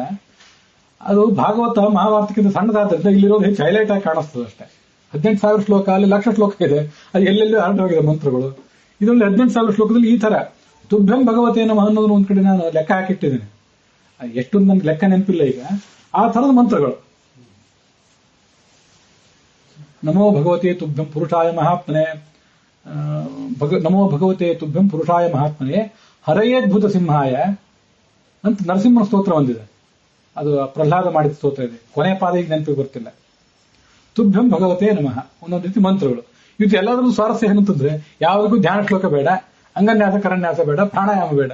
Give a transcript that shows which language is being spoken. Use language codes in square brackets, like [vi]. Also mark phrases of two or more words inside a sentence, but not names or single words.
[kn] ಅದು ಭಾಗವತ ಮಹಾಭಾರತಕ್ಕಿಂತ ಸಣ್ಣದಾದ್ರಿಂದ ಇಲ್ಲಿರೋದು ಹೆಚ್ಚು ಹೈಲೈಟ್ ಆಗಿ ಕಾಣಿಸ್ತದೆ ಅಷ್ಟೇ. 18,000 ಶ್ಲೋಕ, ಅಲ್ಲಿ ಲಕ್ಷ ಶ್ಲೋಕ ಇದೆ, ಅದು ಎಲ್ಲೆಲ್ಲೂ ಹರಡು ಹೋಗಿದೆ ಮಂತ್ರಗಳು. ಇದರಲ್ಲಿ 18,000 ಶ್ಲೋಕದಲ್ಲಿ ಈ ತರ [sa] ತುಭ್ಯಂ ಭಗವತೆ ನಮಃ [kn] ಅನ್ನೋದನ್ನ ಒಂದ್ ಕಡೆ ನಾನು ಲೆಕ್ಕ ಹಾಕಿಟ್ಟಿದ್ದೇನೆ. ಎಷ್ಟು ನನ್ಗೆ ಲೆಕ್ಕ ನೆನಪಿಲ್ಲ ಈಗ. ಆ ಥರದ ಮಂತ್ರಗಳು [sa] ನಮೋ ಭಗವತೆ ತುಭ್ಯಂ ಪುರುಷಾಯ ಮಹಾತ್ಮನೆ, ನಮೋ ಭಗವತೆ ತುಭ್ಯಂ ಪುರುಷಾಯ ಮಹಾತ್ಮನೆ ಹರಯೇದ್ಭುತ ಸಿಂಹಾಯ [kn] ಅಂತ ನರಸಿಂಹನ ಸ್ತೋತ್ರ ಬಂದಿದೆ. ಅದು ಪ್ರಹ್ಲಾದ ಮಾಡಿದ ಸ್ತೋತ್ರ ಇದೆ. ಕೊನೆ ಪಾದ ಈಗ ನೆನಪಿಗೆ ಬರ್ತಿಲ್ಲ. [sa] ತುಭ್ಯಂ ಭಗವತೆ ನಮಃ [kn] ಒಂದೊಂದು ರೀತಿ ಮಂತ್ರಗಳು. ಇದು ಎಲ್ಲದರಲ್ಲೂ ಸ್ವಾರಸ್ಯ ಏನಂತಂದ್ರೆ ಯಾವುದಕ್ಕೂ ಧ್ಯಾನ ಶ್ಲೋಕ ಬೇಡ, ಅಂಗನ್ಯಾಸ ಕರನ್ಯಾಸ ಬೇಡ, ಪ್ರಾಣಾಯಾಮ ಬೇಡ.